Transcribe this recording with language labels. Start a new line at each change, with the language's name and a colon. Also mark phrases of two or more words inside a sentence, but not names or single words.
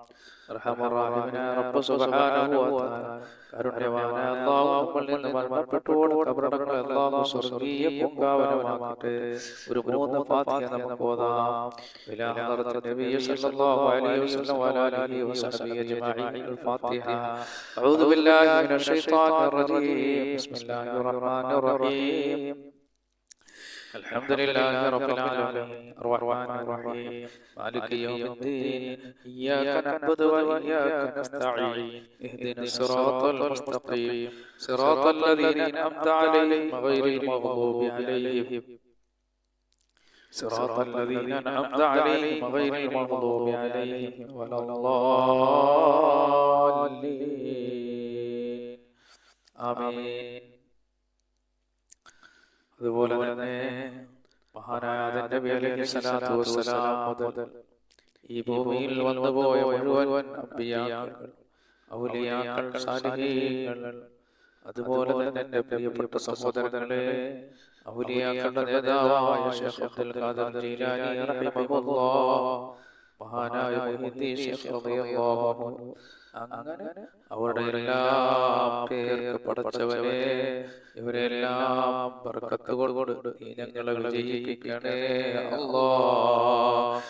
Malayalam: റഹ്മാനായ റബ്ബ്
Arabic: سبحانه وتعالى,
Malayalam: കരുണ്യവാനായ അല്ലാഹു നമ്മളിൽ നിന്ന് മരണപ്പെട്ടോട് ഖബറടങ്ങളെ അല്ലാഹു സ്വർഗ്ഗീയ പൂങ്കാവനമാക്കട്ടെ. ഒരു 3 ഫാത്തിഹ നമുക്ക് ഓതാം.
Arabic: إلى حضرة النبي صلى الله عليه وسلم وعلى آله وصحبه أجمعين. الفاتحة. أعوذ بالله من الشيطان الرجيم. بسم الله الرحمن الرحيم. الحمد لله رب العالمين الرحمن الرحيم مالك يوم الدين إياك نعبد وإياك نستعين اهدنا الصراط المستقيم صراط الذين أنعمت عليهم غير المغضوب عليهم صراط الذين أنعمت عليهم غير المغضوب عليهم ولا الضالين ആമീൻ.
Malayalam: അതുപോലെ തന്നെ മഹാനായ നബി
Arabic: عليه الصلاة والسلام
Malayalam: മുതൽ ഈ ഭൂമിയിൽ വന്നുപോയ മുഴുവൻ അമ്പിയാക്കൾ, ഔലിയാക്കൾ, സാലിഹീങ്ങൾ, അതുപോലെ തന്നെ എൻ്റെ പ്രിയപ്പെട്ട സഹോദരങ്ങളെ, ഔലിയാക്കളുടെ നേതാവായ ശൈഖ് അബ്ദുൽ ഖാദിർ ജീലാനി റഹിമഹുല്ലാഹ്, മഹാനായ മുഹീദ്ദീൻ ശൈഖ്
Arabic: رضي الله عنه,
Malayalam: അങ്ങനെ അവരുടെ എല്ലാം പേർക്ക് പടച്ചവനെ ഇവരെല്ലാം ബർക്കത്ത് കൊണ്ട് നീ ഞങ്ങളെ വിജയിപ്പിക്കണേ അല്ലാഹ്.